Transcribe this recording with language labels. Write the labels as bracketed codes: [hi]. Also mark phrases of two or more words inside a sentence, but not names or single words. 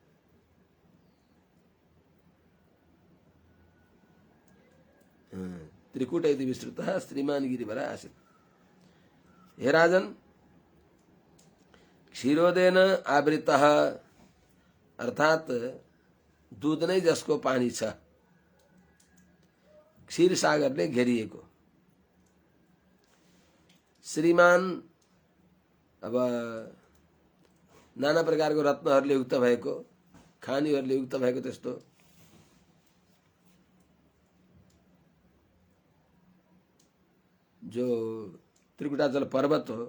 [sa] त्रिकूट इति विस्तृतः श्रीमान् गिरिवरः आसीत्। [ne] हे राजन, [sa] क्षीरोदेन आवृतः [ne] अर्थात दूध नै जसको पानी छ, क्षीर सागरले घेरिएको। श्रीमान अब नाना प्रकारको रत्नहरूले युक्त भएको, खानीहरूले युक्त भएको त्यस्तो जो त्रिकुटाचल पर्वत हो।